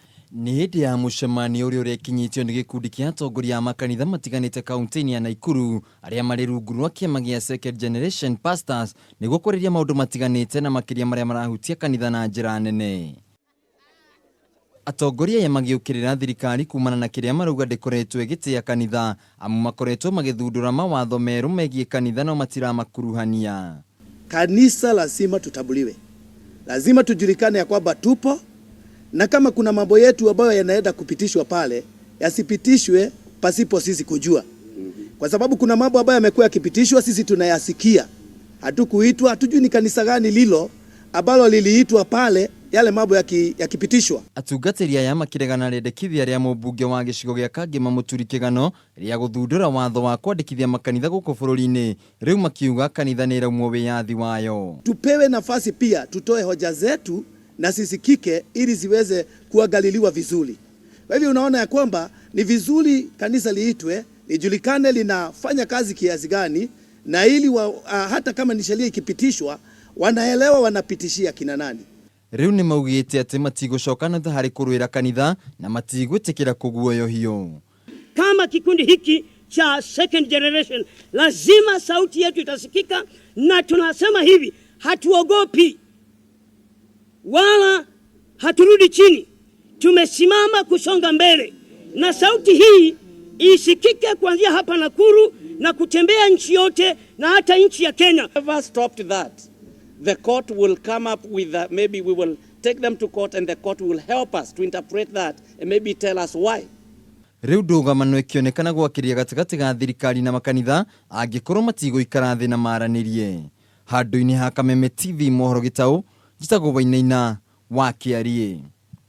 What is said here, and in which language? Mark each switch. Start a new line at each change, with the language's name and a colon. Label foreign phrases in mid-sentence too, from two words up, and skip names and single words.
Kikuyu: Nĩ hĩndĩ ya mũcemanio ũrĩa ũrekinyĩtio nĩ gĩkundi kĩa atongoria a makanitha matiganĩte kaunti-inĩ ya Nakuru arĩa marĩ rungu rwa kĩama gĩa Second Generation Pastors nĩguo kũrĩrĩria maũndũ matiganĩte na makĩria marĩa marahutia kanitha na njĩra nene. Atongoria aya magĩũkĩrĩra thirikari kumana na kĩrĩa marauga ndĩkoretwo ĩgĩtĩa kanitha amu makoretwo magĩthundũra mawatho merũ megiĩ kanitha no matiramakuruhania.
Swahili: Kanisa lazima tutambuliwe, lazima tujulikane ya kwamba tupo, na kama kuna mambo yetu ambayo yanaenda kupitishwa pale yasipitishwe pasipo sisi kujua, kwa sababu kuna mambo ambayo yamekuwa yakipitishwa sisi tunayasikia, hatukuitwa, hatujui ni kanisa gani lilo ambalo liliitwa pale yale mambo yakipitishwa.
Kikuyu: Atungatĩri aya makĩregana rĩendekithia rĩa mũmbunge wa gĩcigo gĩa Kangema Mũturi Kĩgano rĩa gũthundũra watho wa kwandĩkithia makanitha gũkũ bũrũri-inĩ, rĩu makiuga kanitha nĩ ĩraumwo wĩyathi wayo.
Swahili: Tupewe nafasi pia tutoe hoja zetu na sisikike ili ziweze kuangaliliwa vizuri. Kwa hivyo unaona ya kwamba ni vizuri kanisa liitwe, lijulikane linafanya kazi kiasi gani, na ili hata kama ni sheria ikipitishwa wanaelewa wanapitishia kina nani.
Kikuyu: Rĩu nĩ maugĩte atĩ matigũcokana harĩ kũrũĩra kanitha na matigwĩtĩkĩra kũguoyohio.
Swahili: Kama kikundi hiki cha Second Generation lazima sauti yetu itasikika, na tunasema hivi, hatuogopi wala haturudi chini, tumesimama kusonga mbele, na sauti hii isikike kuanzia hapa Nakuru na kutembea nchi yote na hata nchi ya Kenya.
English: Never stopped that. The court will come up with that. Maybe we will take them to court and the court will help us to interpret that and maybe tell us why.
Kikuyu: Rĩu ndũgamano ĩkĩonekana gwakĩria gatagatĩ ga thirikari na makanitha angĩkorwo matigũikara thĩ na maranĩrie. Handũ-inĩ ha Kameme TV mohoro Gĩtaũ, njĩtagwo Wainaina wa Kĩarie.